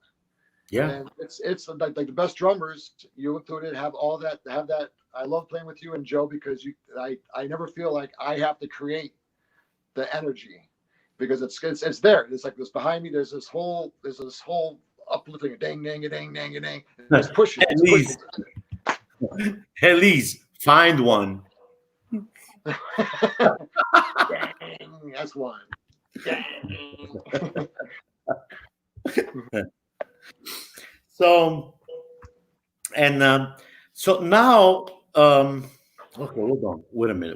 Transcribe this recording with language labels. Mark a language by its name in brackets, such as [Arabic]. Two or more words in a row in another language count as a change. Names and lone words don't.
[English] Yeah. And it's like the best drummers, you included, have all that. Have that. I love playing with you and Joe because I never feel like I have to create the energy because it's there. It's like this behind me. There's this whole uplifting, dang dang a dang dang a dang. It's pushing. At It's pushing. least, at least find one. Dang, that's one. Dang. So, and so now, okay, hold on, wait a minute.